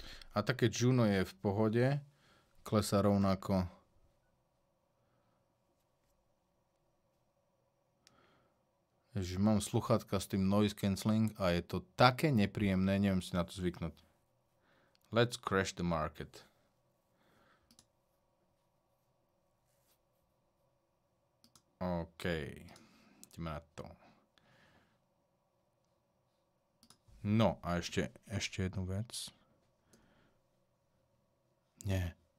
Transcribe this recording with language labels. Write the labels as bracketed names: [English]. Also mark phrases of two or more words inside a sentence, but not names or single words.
[Slovak] A také Juno je v pohode. Klesá rovnako. Ježiš, mám sluchátka s tým [English] noise cancelling [Slovak] a je to také nepríjemné, neviem si na to zvyknúť. [English] Let's crash the market. [Slovak] OK. Ideme na to. No a ešte jednu vec. Nie.